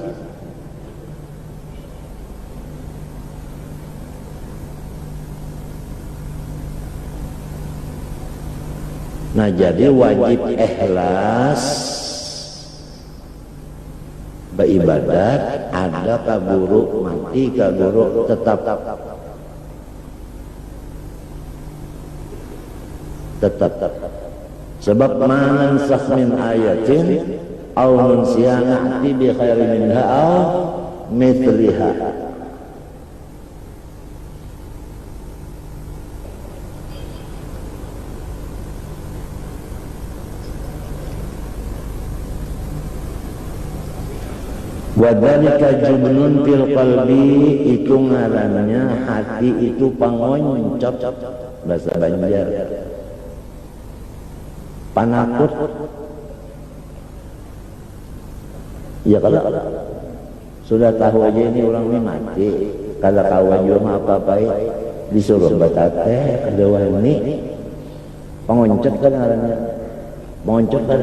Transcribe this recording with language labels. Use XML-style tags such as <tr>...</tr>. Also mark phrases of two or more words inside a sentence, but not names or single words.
<bjn>Nah jadi wajib ikhlas beribadat, ada ka guru, mati ka guru, tetap</bjn> <ar>sebab ما ننسخ من آية أو ننسها نأت بخير منها أو مثلها. وذلك جبن في القلب,</ar> <bjn>itu ngarannya hati itu pangoncot, bahasa Banjar. Panakut. Ya kalau sudah tahu aja ini orang ini mati, kalau kawan juga apa-apa disuruh batate, ada wani, pangoncot kan ngarannya, pangoncot kan.</bjn>